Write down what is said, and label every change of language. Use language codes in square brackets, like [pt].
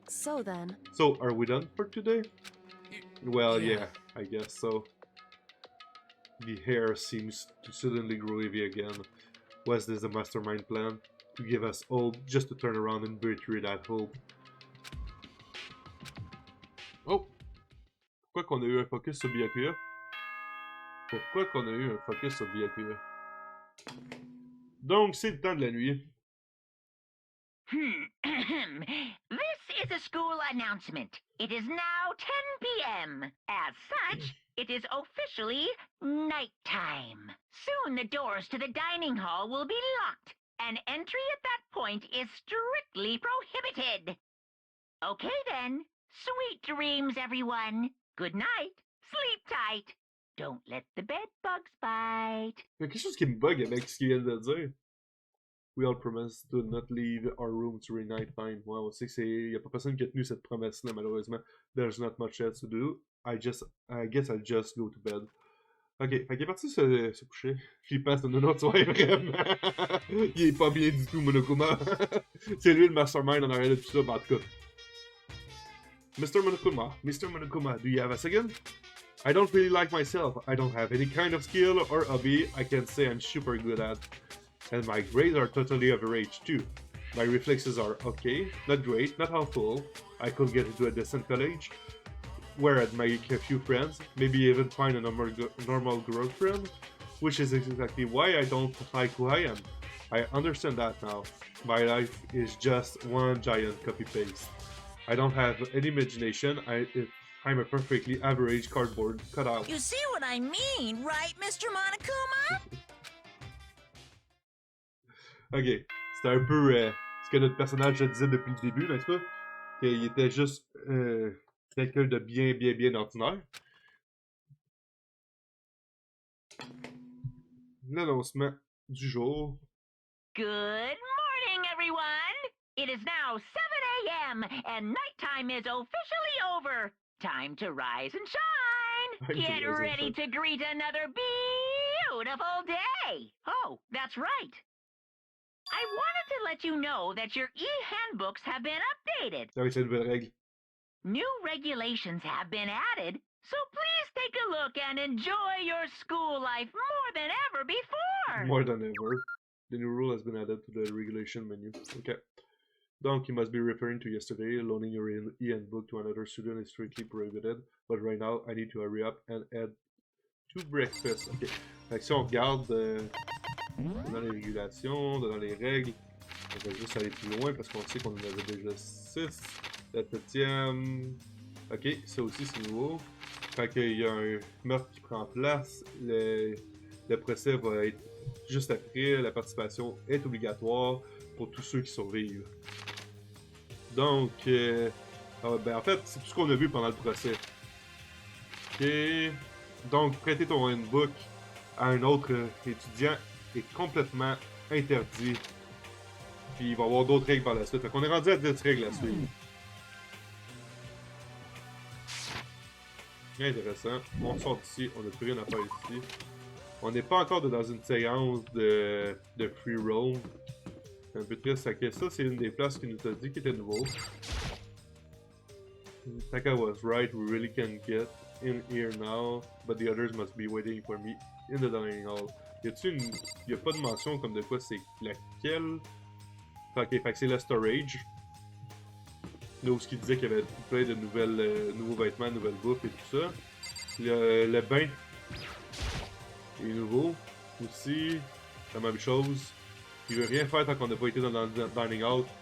[en] So then, So, are we done for today? Well, Yeah. yeah, I guess so. The hair seems to suddenly grow heavy again. Was this a mastermind plan? To give us hope, just to turn around and betray that hope? [fr] Oh! Pourquoi qu'on a eu un focus sur Bienvenu? Pourquoi qu'on a eu un focus sur VIPA? Donc, c'est le temps de la nuit. [en] This is a school announcement. It is now 10 p.m. As such, it is officially nighttime. Soon the doors to the dining hall will be locked, and entry at that point is strictly prohibited. Okay then. Sweet dreams, everyone. Good night. Sleep tight. Don't let the bed bugs bite. [fr] Il y a quelque chose qui me bug avec ce qu'il vient de dire. [en] We all promise to not leave our room during night time. [fr] Ouais, on sait que c'est. Il n'y a pas personne qui a tenu cette promesse-là, malheureusement. [en] There's not much else to do. I guess I'll just go to bed. [fr] Ok, fait qu'il est parti se coucher. Puis il passe une autre soirée, vraiment. Il est pas bien du tout, Monokuma. C'est lui le mastermind en arrière de tout ça, en tout cas. [en] Mr. Monokuma, do you have a second? I don't really like myself. I don't have any kind of skill or hobby I can say I'm super good at. And my grades are totally average too. My reflexes are okay, not great, not awful. I could get into a decent college, where I'd make a few friends, maybe even find a normal girlfriend, which is exactly why I don't like who I am. I understand that now. My life is just one giant copy-paste. I don't have any imagination. I'm a perfectly average cardboard cutout. You see what I mean, right, Mr. Monokuma? [fr] Ok, c'était un peu ce que notre personnage disait depuis le début, n'est-ce pas? Qu'il était juste quelqu'un de bien ordinaire. L'annoncement du jour. [en] Good morning, everyone. It is now 7 a.m. and nighttime is officially over. Time to rise and shine. Get ready to greet another beautiful day. Oh, that's right. I wanted to let you know that your e-handbooks have been updated. [fr] Avec ces nouvelles règles. [en] New regulations have been added, so please take a look and enjoy your school life more than ever before. More than ever. The new rule has been added to the regulation menu. Okay. Donc, you must be referring to yesterday. Loaning your e-handbook to another student is strictly prohibited. But right now, I need to hurry up and add 2 breakfasts. Ok. [fr] Fait que si on regarde dans les régulations, dans les règles, on va juste aller plus loin parce qu'on sait qu'on en avait déjà 6. La 7e. Ok, ça aussi c'est nouveau. Fait qu'il y a un meurtre qui prend place. Le procès va être juste après. La participation est obligatoire pour tous ceux qui survivent. Donc, en fait, c'est tout ce qu'on a vu pendant le procès. Ok. Donc, prêter ton handbook à un autre étudiant est complètement interdit. Puis il va y avoir d'autres règles par la suite. Fait qu'on est rendu à 10 règles à suivre. Intéressant. On sort d'ici, on n'a plus rien à faire ici. On n'est pas encore dans une séance de free roam. C'est un peu triste. Ça, c'est une des places qui nous a dit qui était nouveau. [en] Taka was right, we really can get in here now, but the others must be waiting for me in the dining hall. [fr] Y a pas de mention comme de quoi c'est laquelle? Ok, fait que c'est le storage. Là où ce qui disait qu'il y avait plein de nouveaux vêtements, nouvelles bouffes et tout ça. Le bain est nouveau. Aussi, la même chose. Il veut rien faire tant qu'on n'a pas été dans le dining hall.